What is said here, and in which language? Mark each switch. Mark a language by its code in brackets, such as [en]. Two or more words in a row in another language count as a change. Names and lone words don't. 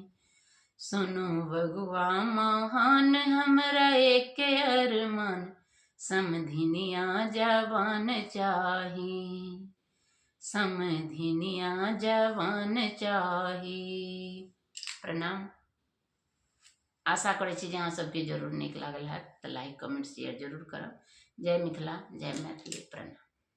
[mai] सुनो अगुआ महान हमरा एक अरमान, समधिनिया जवान चाही, समधिनिया जवान चाही। प्रणाम। आशा करे छी जे अहाँ सबके जरूर नीक लागल है तो [en] like comment share [mai] जरूर करब। जय मिथिला जय मैथिली। प्रणाम।